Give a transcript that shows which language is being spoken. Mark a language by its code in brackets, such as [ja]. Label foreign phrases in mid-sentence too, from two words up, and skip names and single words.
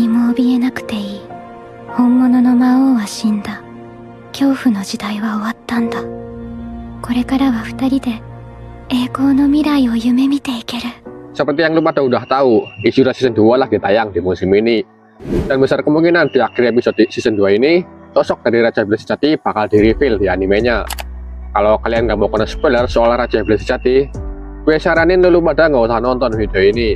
[ja] 怯えなくていい。本物の魔王は死んだ。恐怖の時代は終わったんだ。これからは二人で栄光の未来を夢見ていける。 [id] Seperti yang lu pada udah tahu, Ishura Season 2 lagi tayang di musim ini. Dan besar kemungkinan di akhir episode Season 2 ini, sosok dari Raja Iblis Sejati bakal di-reveal di animenya. Kalau kalian nggak mau kena spoiler soal Raja Iblis Sejati, gue saranin lu pada nggak usah nonton video ini.